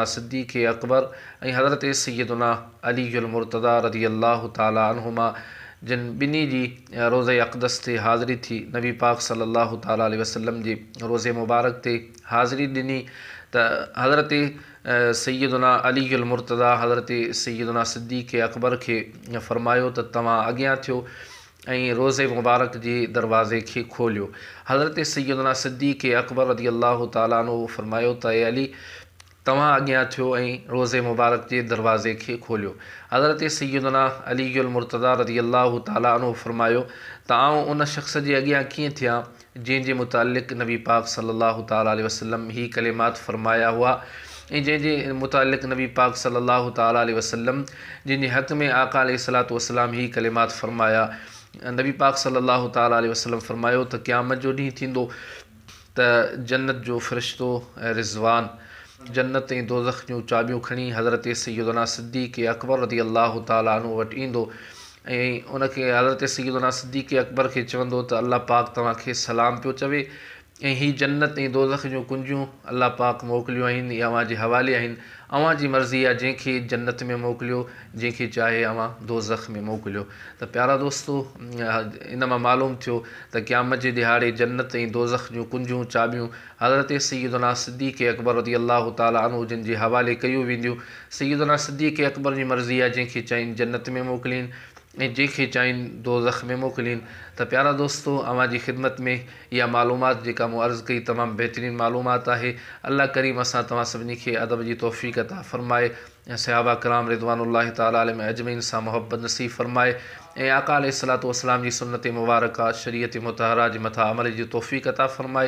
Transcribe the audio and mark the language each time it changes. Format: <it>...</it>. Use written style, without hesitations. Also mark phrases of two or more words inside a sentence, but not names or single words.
<sd>सिद्दीक़ अकबर ऐं हज़रत सैयदना अलीयुल मुर्तज़ा</sd> <ar>رضي الله تعالى عنهما</ar> <sd>जिन ॿिन्ही जी रोज़े अक़दस ते हाज़िरी थी, नबी पाक</sd> <ar>صلى الله تعالى عليه وسلم</ar> <sd>जे रोज़े मुबारक ते हाज़िरी ॾिनी त हज़रत सैयदना अलीयुल मुर्तज़ा हज़रत सैयदना सिद्दीक़ अकबर खे फ़रमायो त तव्हां अॻियां थियो ऐं रोज़े मुबारक जे दरवाज़े खे खोलियो। हज़रत सैयदना सिद्दीक़ अकबर</sd> <ar>رضي الله تعالى عنه</ar> <sd>फ़रमायो त ए अली, तव्हां अॻियां थियो ऐं रोज़े मुबारक जे दरवाज़े खे खोलियो। हज़रत सैयदना अलीयुल मुर्तज़ा</sd> <ar>رضي الله تعالى عنه</ar> <sd>फ़रमायो त आउं उन शख़्स जे अॻियां कीअं थियां जंहिंजे मुतालिक़ नबी पाक</sd> <ar>صلى الله تعالى عليه وسلم</ar> <sd>ही कलिमात फ़रमाया हुआ ऐं जंहिंजे मुतालिक़ नबी पाक</sd> <ar>صلى الله تعالى عليه وسلم</ar> <sd>जिन जे हक़ में आका</sd> <ar>عليه الصلاة والسلام</ar> <sd>ही कलिमात फ़रमाया। नबी पाक</sd> <ar>صلى الله تعالى عليه وسلم</ar> <sd>फ़रमायो त क़यामत जो ॾींहुं थींदो त जन्नत जो फ़रिश्तो रिज़वान जन्नत ऐं दोज़ख जूं चाबियूं खणी हज़रत सैयदना सिद्दीक़ अकबर</sd> <ar>رضي الله تعالى عنه</ar> <sd>वटि ईंदो ऐं उनखे हज़रत सैयदना सिद्दीक़ अकबर खे चवंदो त अल्लाह पाक तव्हांखे सलाम पियो चवे ऐं ही जन्नत ऐं दोज़ख जूं कुंजूं अल्लाह पाक मोकिलियूं आहिनि, इहा अव्हांजे हवाले आहिनि। अव्हांजी मर्ज़ी आहे, जंहिंखे जन्नत में मोकिलियो, जंहिंखे चाहे अव्हां दोज़ख में मोकिलियो। त प्यारा दोस्तों, इन मां मालूम थियो त क़यामत जे ॾिहाड़े जन्नत ऐं दोज़ख जूं कुंजूं चाबियूं हज़रत सैयदना सिद्दीक़ अकबर</sd> <ar>رضي الله تعالى عنه</ar> <sd>जिन जे हवाले कयूं वेंदियूं। सैयदना सिद्दीक़ अकबर जी मर्ज़ी आहे, जंहिंखे चाहिनि जन्नत में मोकिलीनि ऐं जंहिंखे चाहिनि दोज़ख में मोकिलीनि। त प्यारा दोस्तों, अव्हांजी खिदमत में इहा मालूमात जेका मूं अर्ज़ु कई तमामु बहितरीनु मालूमात आहे। अल्लाह करीम असां तव्हां सभिनी खे अदब जी तौफ़ीक़ अता फ़रमाए ऐं सहाबा कराम</sd> <ar>رضوان الله تعالى عليهم أجمعين</ar> <sd>सां मुहबत नसीब फ़रमाए ऐं आका</sd> <ar>عليه الصلاة والسلام</ar> <sd>जी सुन्नत मुबारका शरीयत मुतहरा जे मथां अमल जी तौफ़ीक़ अता फ़रमाए।</sd>